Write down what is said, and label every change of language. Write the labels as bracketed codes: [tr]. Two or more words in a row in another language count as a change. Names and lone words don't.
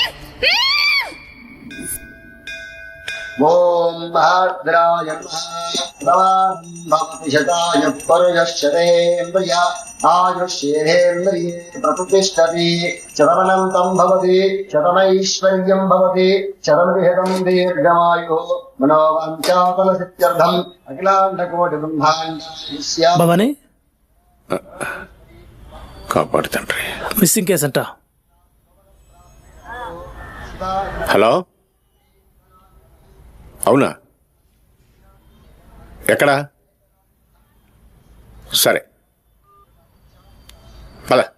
[sa] ఓం భద్రాయ भवति शताय पर्यश्चरेन्द्रिय आयुष्येन्द्रिये प्रतिष्ठति शतमनन्तं भवति शतमैश्वर्यं भवति शतमविहितं दीर्घमायुः मनोवाञ्छाफलसिद्ध्यर्थम् अखिलाण्डकोटिब्रह्माण्ड [te] భవాని కాపాడు తండ్రి. మిస్సింగ్ కేసు అంట. హలో, అవునా? ఎక్కడా? సరే పద.